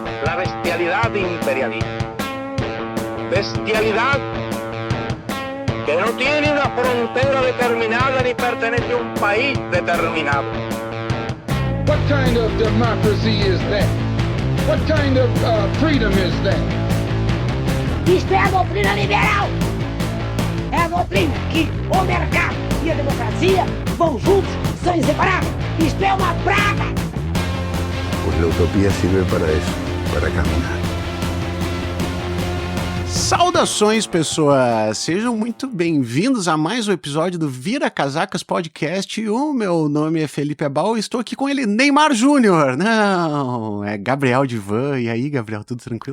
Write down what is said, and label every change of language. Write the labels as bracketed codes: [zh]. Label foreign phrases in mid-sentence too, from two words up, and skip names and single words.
[es] la bestialidad imperialista. Bestialidad que no tiene una frontera determinada ni pertenece a un país determinado. [en] What kind of democracy is that? What kind of freedom is that? [pt] Isto é a doutrina liberal. É a doutrina que o mercado e a democracia vão juntos, são inseparáveis. Isto é uma praga. [es] Pues la utopía sirve para eso, para caminar. [pt] Saudações, pessoas! Sejam muito bem-vindos a mais um episódio do Vira Casacas Podcast. O meu nome é Felipe Abal e estou aqui com ele, Neymar Júnior. Não, é Gabriel Divan. E aí, Gabriel, tudo tranquilo?